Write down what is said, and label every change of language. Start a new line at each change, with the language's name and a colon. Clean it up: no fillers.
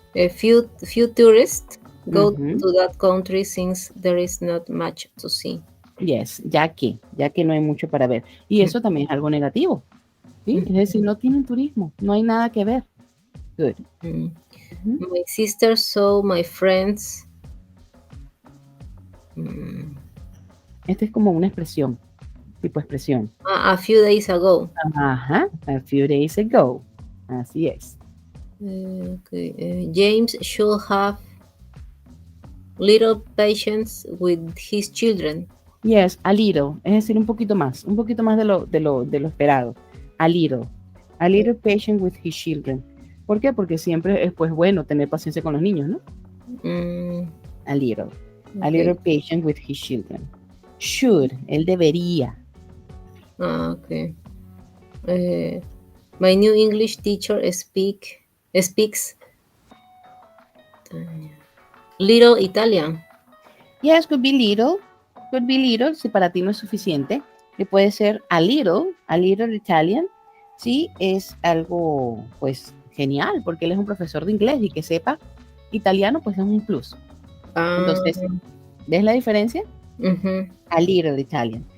English: Few tourists go to that country since there is not much to see. Yes,
Spanish: ya que no hay mucho para ver. Y eso también es algo negativo. ¿Sí? Es decir, no tienen turismo, no hay nada que ver.
English: Good. My sister saw my friends.
Spanish: Esta es como una expresión, tipo expresión.
English: A few days ago. Ajá, a few days ago.
Spanish: Así es.
English: James should have little patience with his children. Yes, a little,
Spanish: es decir, un poquito más de lo esperado.
English: A little patient with his children.
Spanish: ¿Por qué? Porque siempre es pues bueno tener paciencia con los niños, ¿no?
English: A little patient with his children.
Spanish: Should, él debería.
English: Okay. My new English teacher speaks little Italian. Yes, could be little,
Spanish: si para ti no es suficiente. Y puede ser
English: a little Italian,
Spanish: sí, es algo pues genial, porque él es un profesor de inglés y que sepa italiano pues es un plus. Entonces, ¿ves la diferencia?
English: A little Italian.